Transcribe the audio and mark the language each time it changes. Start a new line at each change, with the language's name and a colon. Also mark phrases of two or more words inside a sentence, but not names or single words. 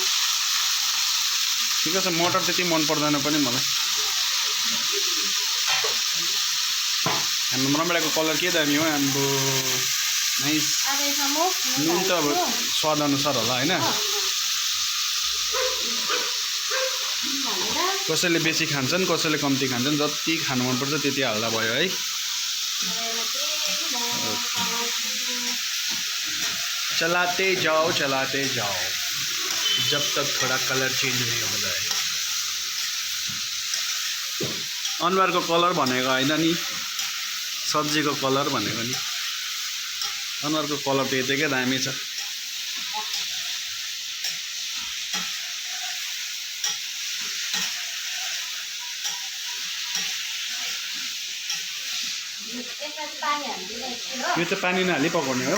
Nepali: ठिक छ मटर त्यति मन पर्दैन पनि मलाई हाम्रो रमभेडाको कलर के दामी हो हाम्रो नाइस अब यसमा म नुन त अब स्वाद अनुसार होला होइन कसैले बेसी खान्छन् कसैले कम्ती खान्छन् जति खानु मनपर्छ त्यति हाल्दा भयो है
Hindi: चलाते जाओ जब तक थोड़ा कलर चेंज नहीं हो जाए
Nepali: अनुहारको कलर भनेको होइन नि सब्जीको कलर भनेको नि अनुहारको कलर त यतिकै दामी छ यो त पानी नहाली पकाउने हो